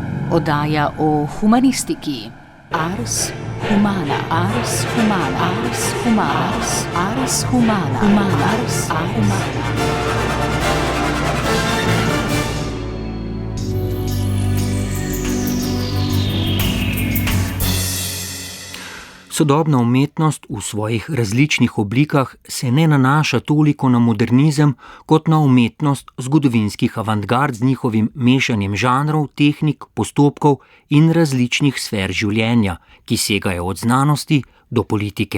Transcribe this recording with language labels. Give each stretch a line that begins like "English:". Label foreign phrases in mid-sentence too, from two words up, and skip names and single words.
Slovenian: Oddaja o humanistiki. Ars humana, ars humana, ars humana, ars humana, ars humana. Sodobna umetnost v svojih različnih oblikah se ne nanaša toliko na modernizem, kot na umetnost zgodovinskih avantgard z njihovim mešanjem žanrov, tehnik, postopkov in različnih sfer življenja, ki segajo od znanosti do politike.